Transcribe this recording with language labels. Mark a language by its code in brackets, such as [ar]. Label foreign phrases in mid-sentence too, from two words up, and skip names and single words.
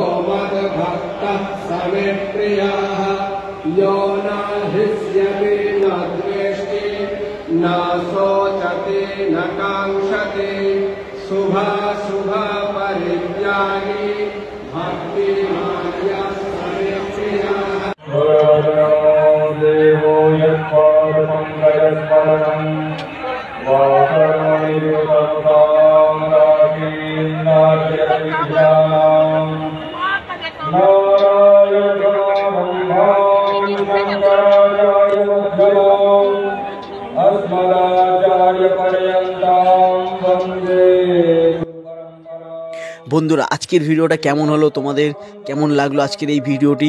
[sa] मद्भक्तः समे प्रियः यो न हृष्यति न द्वेष्टि न शोचते न कांक्षते शुभाशुभा परित्यागी भक्तिमान्यः समे प्रियः। देवो यत्पादपङ्कजस्मरणं वासरणीयतत्तां [bn] বন্ধুরা, আজকের ভিডিওটা কেমন হলো, তোমাদের কেমন লাগলো আজকের এই ভিডিওটি?